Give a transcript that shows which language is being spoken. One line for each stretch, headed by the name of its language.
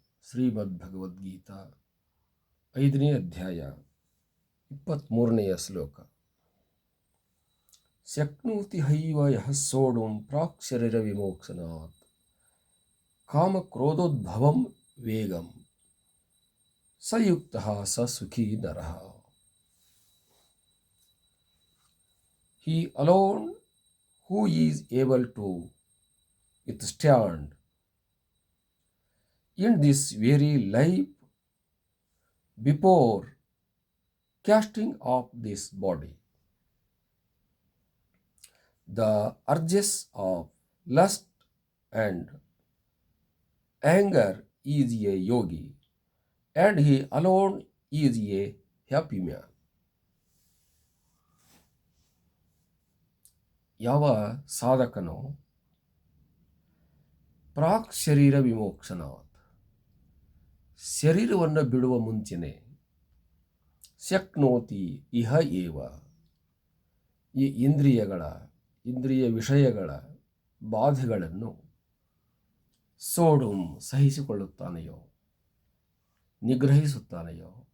Kannada: ಶ್ರೀಮದ್ಭಗವದ್ಗೀತಾ 5ನೇ ಅಧ್ಯಾಯ 23ನೆಯ ಶ್ಲೋಕ.
Sanskrit: ಶಕ್ನೋತಿ ಹೈವ ಯಃ ಸೋಢುಂ ಪ್ರಾಕ್ ಶರೀರ ವಿಮೋಕ್ಷನಾತ್ ಕಾಮಕ್ರೋಧೋದ್ಭವಂ ವೇಗಂ ಸಯುಕ್ತಃ ಸ ಸುಖೀ ನರಃ.
English: He alone who is able to withstand in this very life before casting off this body the urges of lust and anger is a yogi, and he alone is a happy man.
Kannada: ಯಾವ ಸಾಧಕನು
Sanskrit: ಪ್ರಾಕ್ ಶರೀರ ವಿಮೋಕ್ಷನಾತ್,
Kannada: ಶರೀರವನ್ನು ಬಿಡುವ ಮುಂಚೆನೆ
Sanskrit: ಶಕ್ನೋತಿ ಇಹ ಏವ,
Kannada: ಈ ಇಂದ್ರಿಯ ವಿಷಯಗಳ ಬಾಧೆಗಳನ್ನು
Sanskrit: ಸೋಡುಂ
Kannada: ಸಹಿಸಿಕೊಳ್ಳುತ್ತಾನೆಯೋ, ನಿಗ್ರಹಿಸುತ್ತಾನೆಯೋ.